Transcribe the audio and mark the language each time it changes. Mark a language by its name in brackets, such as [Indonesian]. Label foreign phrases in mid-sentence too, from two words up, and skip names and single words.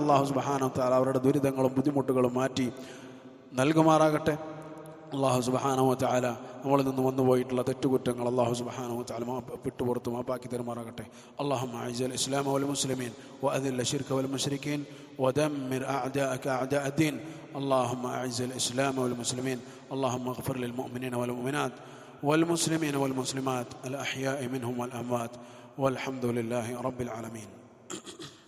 [Malayalam] അല്ലാഹു [Arabic] سبحانه وتعالى [Malayalam] അവരുടെ ദുരിതങ്ങളും ബുദ്ധിമുട്ടുകളും മാറ്റി നൽകുമാറാകട്ടെ. അല്ലാഹു [Arabic] سبحانه وتعالى [Malayalam] നമ്മളിൽ നിന്ന് വന്നുപോയിട്ടുള്ള തെറ്റുകുറ്റങ്ങൾ അല്ലാഹു [Arabic] سبحانه وتعالى [Malayalam] വിട്ടുപുറത്ത് മാപ്പാക്കി തരുമാറാകട്ടെ. [Arabic] اللهم أعز الإسلام والمسلمين وأذل الشرك والمشركين ودمر أعداءك أعداء الدين. اللهم أعز الإسلام والمسلمين. اللهم اغفر للمؤمنين والمؤمنات والمسلمين والمسلمات الأحياء منهم والأموات والحمد لله رب العالمين.